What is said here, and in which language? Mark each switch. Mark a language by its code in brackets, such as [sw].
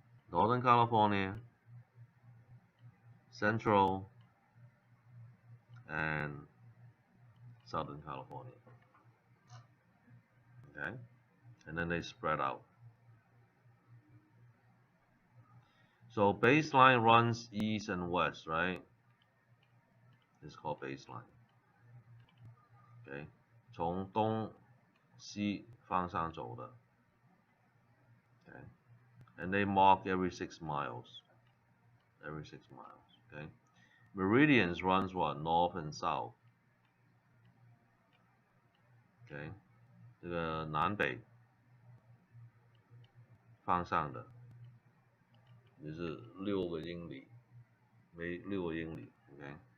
[en] Northern California, Central, and Southern California. Okay, and then they spread out. So baseline runs east and west, right? It's called baseline. [zh] Okay, 从东西方向走的。 [en] Okay, and they mark every 6 miles. Every 6 miles. Okay, meridians runs what? North and south. [zh] Okay, 这个南北方向的，也是6个英里，每6个英里 ，OK。